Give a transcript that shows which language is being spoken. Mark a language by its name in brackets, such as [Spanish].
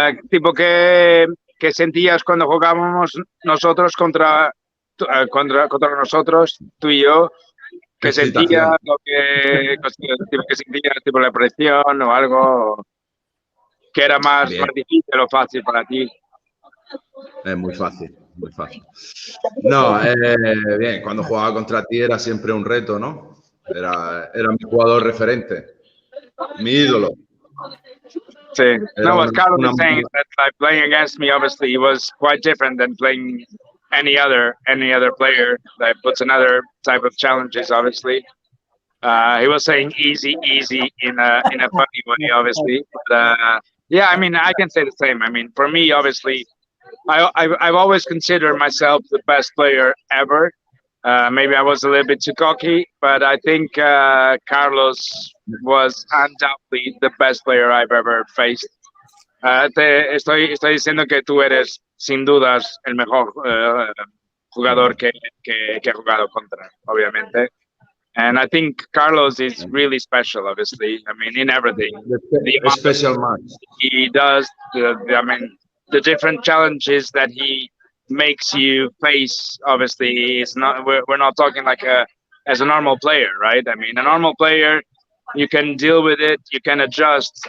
[Spanish] Tipo que sentías cuando jugábamos nosotros contra nosotros, tú y yo, que sentías lo que sentías tipo la presión o algo que era más difícil o fácil para ti. Es muy fácil, muy fácil. No, bien, cuando jugaba contra ti era siempre un reto, ¿no? Era mi jugador referente, mi ídolo. Sí. [English] No, what Carlos is saying is that like, playing against me, obviously, it was quite different than playing any other player that puts another type of challenges, obviously. He was saying easy in a funny way, obviously. But, yeah, I mean, I can say the same. I mean, for me, obviously, I've always considered myself the best player ever. Maybe I was a little bit too cocky, but I think Carlos was undoubtedly the best player I've ever faced. [Spanish] Estoy diciendo que tú eres sin dudas el mejor jugador que he jugado contra, obviamente. [English] And I think Carlos is really special, obviously. I mean, in everything. The special match. He does. I mean, the different challenges that he makes you face, obviously, is not. We're not talking like as a normal player, right? I mean, a normal player, you can deal with it, you can adjust.